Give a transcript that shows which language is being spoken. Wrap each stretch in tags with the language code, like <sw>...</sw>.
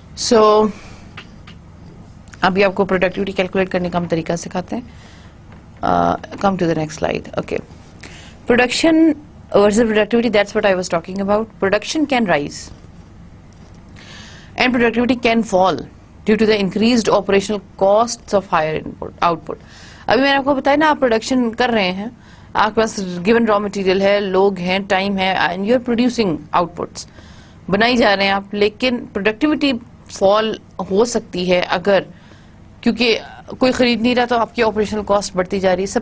<ur>So ابھی آپ کو productivity calculate کرنے کا ہم طریقہ سکھاتے ہیں.</ur> <en>Come to the next slide. Okay. Production versus productivity, that's what I was talking about. Production can rise and productivity can fall due to the increased operational costs of higher output.</en> <ur>ابھی میں نے آپ کو بتایا نا, آپ production کر رہے ہیں, آپ کے پاس گیون را مٹیریل ہے, لوگ ہیں, ٹائم ہے,</ur> <en>and you are producing outputs</en> <ur>بنائی جا رہے ہیں آپ, لیکن پروڈکٹیوٹی فال ہو سکتی ہے اگر کیونکہ کوئی خرید نہیں رہا تو آپ کی آپریشنل کاسٹ بڑھتی جا رہی ہے.</ur>